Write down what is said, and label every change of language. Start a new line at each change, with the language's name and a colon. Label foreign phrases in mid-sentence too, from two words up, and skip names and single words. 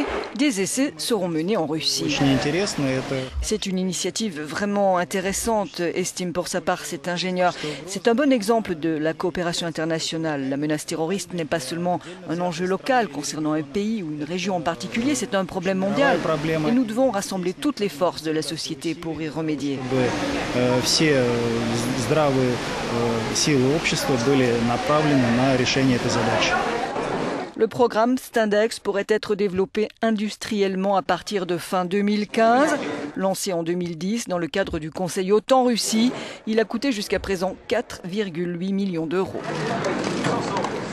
French: Des essais seront menés en Russie. C'est une initiative vraiment intéressante, estime pour sa part cet ingénieur. C'est un bon exemple de la coopération internationale. La menace terroriste n'est pas seulement un enjeu local concernant un pays ou une région en particulier, c'est un problème mondial. Et nous devons rassembler toutes les forces de la société pour y remédier.
Russian: Здравые силы общества были направлены на решение этой задачи.
French: Le programme Standex pourrait être développé industriellement à partir de fin 2015. Lancé en 2010 dans le cadre du Conseil OTAN-Russie, il a coûté jusqu'à présent 4,8 millions d'euros.